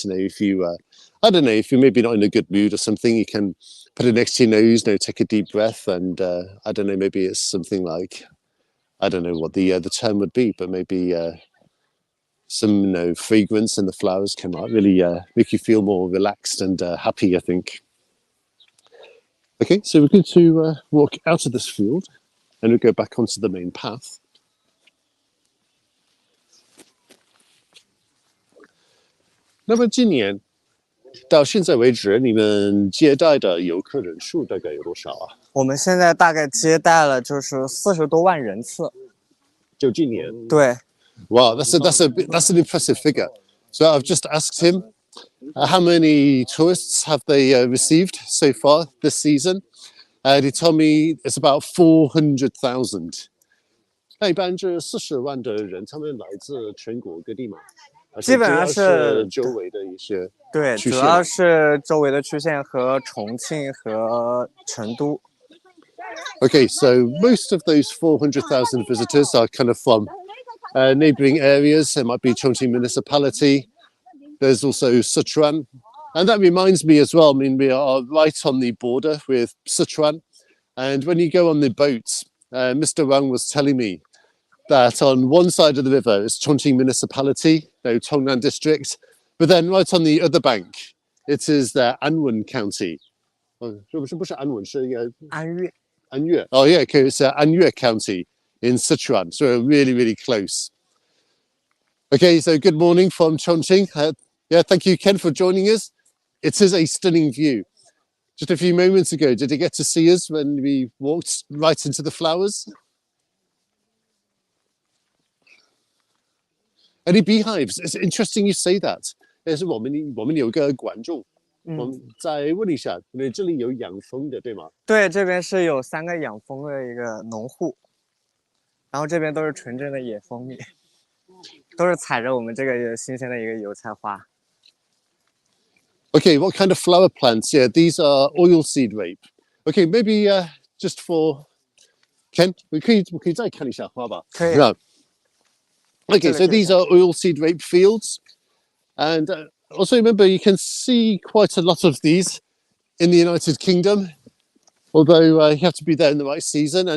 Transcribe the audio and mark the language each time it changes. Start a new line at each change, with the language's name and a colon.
English: If you, I don't know, if you're maybe not in a good mood or something, you can put it next to your nose, take a deep breath, and I don't know, maybe it's something like, I don't know what the term would be, but maybe some fragrance in the flowers can really make you feel more relaxed and happy, I think. Okay, so we're going to walk out of this field and we'll go back onto the main path.
Chinese: Now, 今年到现在为止，你们接待的游客人数大概有多少啊？我们现在大概接待了就是40多万人次。就今年。对。
English: Wow, that's an impressive figure. So I've just asked him how many tourists have they received so far this season, and he told me it's about 400,000.
Chinese: 那一般这40万的人，他们来自全国各地嘛？基本上是周围的一些对，主要是周围的区县和重庆和成都。
English: Okay, so most of those 400,000 visitors are kind of from neighbouring areas. It might be Chongqing municipality. There's also Sichuan. And that reminds me as well, I mean, we are right on the border with Sichuan. And when you go on the boat, Mr. Wang was telling me that on one side of the river is Chongqing municipality, Tongnan district. But then right on the other bank, it is the Anwen County.
Chinese: 不是安文，是安岳.
English: Oh yeah, okay, it's Anyue County in Sichuan, so really, really close. Okay, so good morning from Chongqing. Yeah, thank you, Ken, for joining us. It is a stunning view. Just a few moments ago, did you get to see us when we walked right into the flowers? Any beehives? It's interesting you say that.
Chinese: 我们有个观众。我们再问一下，这里有养蜂的，对吗？对，这边是有3个养蜂的一个农户，然后这边都是纯正的野蜂蜜，都是采着我们这个新鲜的一个油菜花。
English: Okay, what kind of flower plants? Yeah, these are oilseed rape. Okay, maybe just for Ken,
Chinese: 我可以再看一下花吧？可以。
English: No. Okay, so these are oilseed rape fields, and also remember you can see quite a lot of these in the United Kingdom, although you have to be there in the right season.